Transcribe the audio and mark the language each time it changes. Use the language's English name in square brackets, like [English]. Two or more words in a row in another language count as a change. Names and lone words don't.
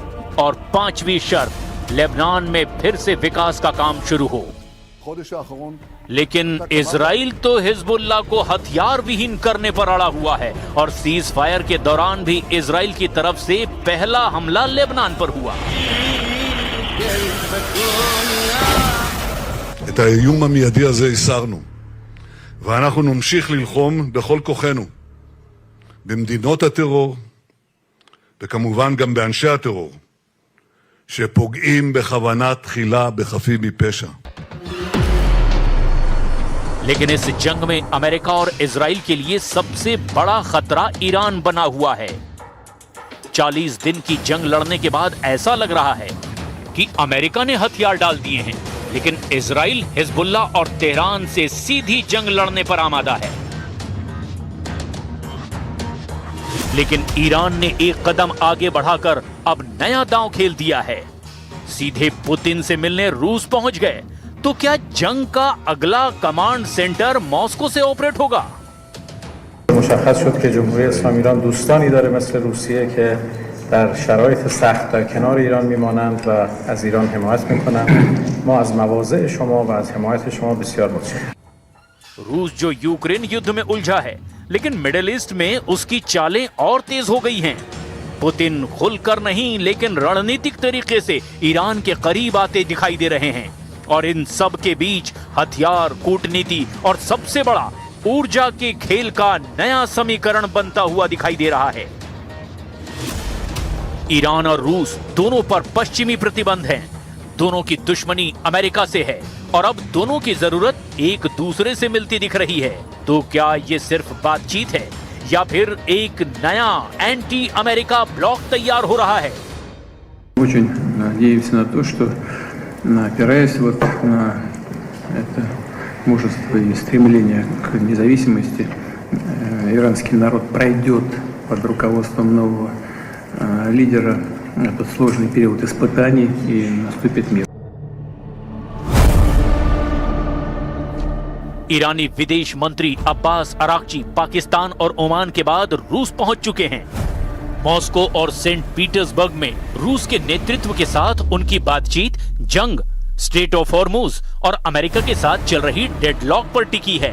[Hindi] और 5वीं शर्त, लेबनान में फिर से विकास का काम शुरू हो। लेकिन इजराइल तो हिजबुल्लाह को हथियार विहीन करने पर अड़ा हुआ है और [English] cease fire [Hindi] के दौरान भी इजराइल की तरफ से पहला हमला लेबनान पर हुआ। [Hebrew] את האיום המיידי הזה הסרנו, ואנחנו נמשיך ללחום בכל כוחנו במדינות הטרור וכמובן גם באנשי הטרור שפוגעים בכוונה תחילה בחפים מפשע. [Hindi] लेकिन इस जंग में अमेरिका और इजराइल के लिए सबसे बड़ा खतरा ईरान बना हुआ है। 40 दिन की जंग लड़ने के बाद ऐसा लग रहा है कि अमेरिका ने हथियार डाल दिए हैं, लेकिन इजराइल, हिजबुल्लाह और तेहरान से सीधी जंग लड़ने पर आमादा है। लेकिन ईरान ने एक कदम आगे बढ़ाकर अब नया दांव खेल दिया है। सीधे पुतिन से मिलने रूस पहुंच गए। तो क्या जंग का अगला [English] command center [Hindi] मॉस्को से ऑपरेट होगा? [Persian] مشخص شد که جمهوری اسلامی ایران دوستانی داره مثل روسیه که در شرایط سخت در کنار ایران میمانند و از ایران حمایت میکنند. ما از مواضع شما و از حمایت شما بسیار متشکرم. [Hindi] रूस जो यूक्रेन युद्ध में उलझा है, लेकिन मिडिल ईस्ट में उसकी चालें और तेज हो गई हैं। पुतिन खुलकर नहीं लेकिन रणनीतिक तरीके से ईरान के करीब आते दिखाई दे रहे हैं और इन सब के बीच हथियार, कूटनीति और सबसे बड़ा ऊर्जा के खेल का नया समीकरण बनता हुआ दिखाई दे रहा है। ईरान और रूस दोनों पर पश्चिमी प्रतिबंध हैं। दोनों की दुश्मनी अमेरिका से है और अब दोनों की जरूरत एक दूसरे से मिलती दिख रही है। तो क्या ये सिर्फ बातचीत है या फिर एक नया [English] anti America bloc [Hindi] तैयार हो रहा है? [Russian] Очень надеемся на то, что опираясь вот на это мужество и стремление к независимости, иранский народ пройдет под руководством нового лидера этот сложный период испытаний и наступит мир. [Hindi] ईरानी विदेश मंत्री अब्बास अराक्ची पाकिस्तान और ओमान के बाद रूस पहुंच चुके हैं। मॉस्को और सेंट पीटर्सबर्ग में रूस के नेतृत्व के साथ उनकी बातचीत जंग, स्ट्रेट ऑफ हॉर्मुज और अमेरिका के साथ चल रही डेडलॉक पर टिकी है।